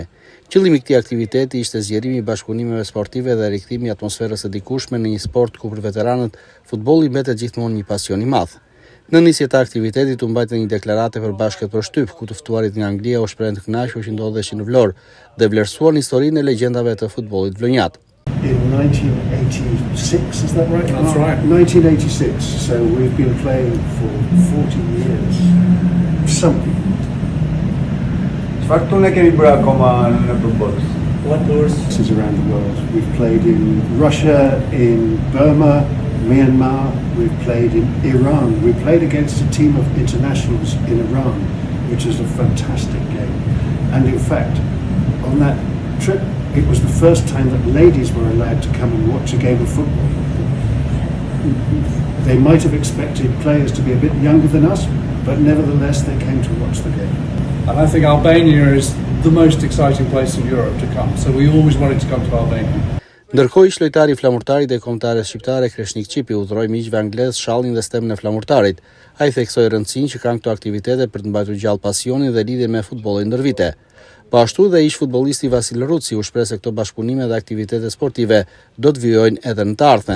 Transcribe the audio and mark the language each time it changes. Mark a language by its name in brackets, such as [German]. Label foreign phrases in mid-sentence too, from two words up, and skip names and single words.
[Albanian] Qëllimi i këtij aktiviteti ishte zgjerimi i bashkëpunimeve sportive dhe rikthimi i atmosferës së dikurshme në një sport ku për veteranët futbolli mbetet gjithmonë një pasion i madh. Në nisje të aktivitetit u mbajtë një deklarate për bashkët për shtyp, ku të ftuarit nga Anglia u shprehen të kënaqur që ndodheshin në Vlorë dhe vlerësuan historinë e legjendave të futbollit vlonjat. [English] In 1986, is that right? That's right. 1986, so we've been playing for 40 years. Something. [Albanian] Çfarë këtu ne kemi bërë akoma në përballës? [English] What tours around the world? We've played in Russia, in Burma, Myanmar, we've played in Iran. We played against a team of internationals in Iran, which is a fantastic game. And in fact, on that trip, it was the first time that ladies were allowed to come and watch a game of football. They might have expected players to be a bit younger than us, but nevertheless they came to watch the game. And I think Albania is the most exciting place in Europe to come. So we always wanted to come to Albania. [Albanian] Ndërkohë ish lojtari i Flamurtarit dhe kombëtares shqiptare Kreshnik Çipi udhëroi miqve anglez shallin dhe stemën e Flamurtarit. Ai theksoi rëndësinë që kanë këto aktivitete për të mbajtur gjallë pasionin dhe lidhjen me futbollin ndër vite. Po ashtu dhe ish futbollisti Vasil Ruci u shpreh se këto bashkëpunime dhe aktivitete sportive do të vijojnë edhe në të ardhmen.